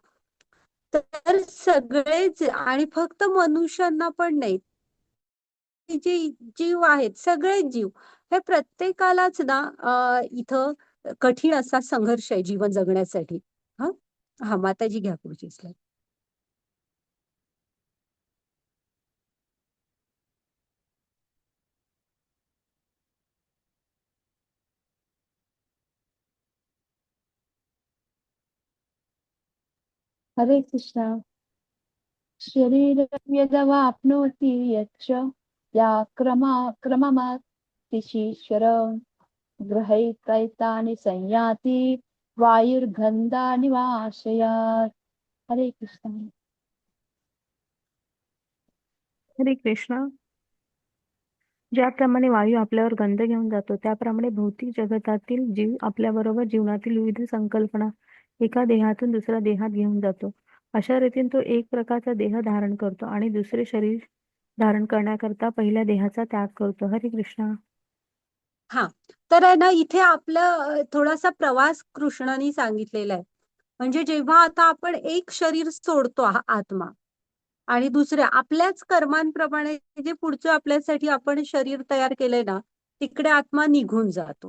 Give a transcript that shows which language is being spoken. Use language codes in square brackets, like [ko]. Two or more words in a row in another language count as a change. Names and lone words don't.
[mr] तर सगळेच, आणि फक्त मनुष्यांना पण नाही, जे जीव आहेत सगळेच जीव, हे प्रत्येकालाच ना इथं कठीण असा संघर्ष आहे जीवन जगण्यासाठी. हा हा माताजी घ्या पुढची स्लाईड. हरे कृष्ण. [sa] शरीरं यदवाप्नोति यच्च या क्रममातिशीश्वर गृहीत्वैतानि संयाति वायुर्गन्धानि वाशयात्. [mr] हरे कृष्ण. हरे कृष्ण. ज्याप्रमाणे वायू आपल्यावर गंध घेऊन जातो, त्याप्रमाणे भौतिक जगतातील जीव आपल्याबरोबर जीवनातील विविध संकल्पना एका देहातून दुसऱ्या देहात घेऊन जातो. अशा रीतीने तो एक प्रकारचा देह धारण करतो आणि दुसरे शरीर धारण करण्याकरता पहिल्या देहाचा त्याग करतो. हरे कृष्ण. हा, तर आहे ना, इथे आपलं थोडासा प्रवास कृष्णाने सांगितलेला आहे. म्हणजे जेव्हा आता आपण एक शरीर सोडतो आत्मा, आणि दुसऱ्या आपल्याच कर्मांप्रमाणे जे पुढचं आपल्यासाठी आपण शरीर तयार केलंय ना, तिकडे आत्मा निघून जातो.